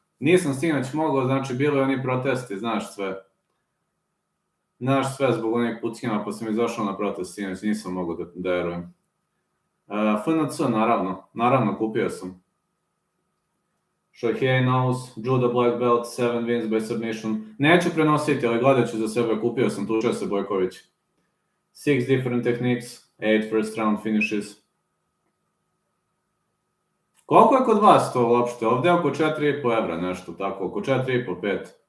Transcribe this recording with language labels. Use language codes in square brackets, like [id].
[sr] Nisam sinoć mogao, znači bilo je oni protesti, znaš sve. Znaš sve zbog onih pucnjava, pa sam izašao na protest sinoć, nisam mogao da verujem. FNC, naravno, kupio sam. [en] Shohei Knows, Judo Black Belt, 7 wins by submission. [sr] Neću prenositi, ali gledat ću za sebe, kupio sam, tučio se Bojković. [en] 6 different techniques, 8 first round finishes. [sr] Koliko je kod vas to uopšte? Ovdje oko 4,5 evra nešto tako, oko 4,5-5.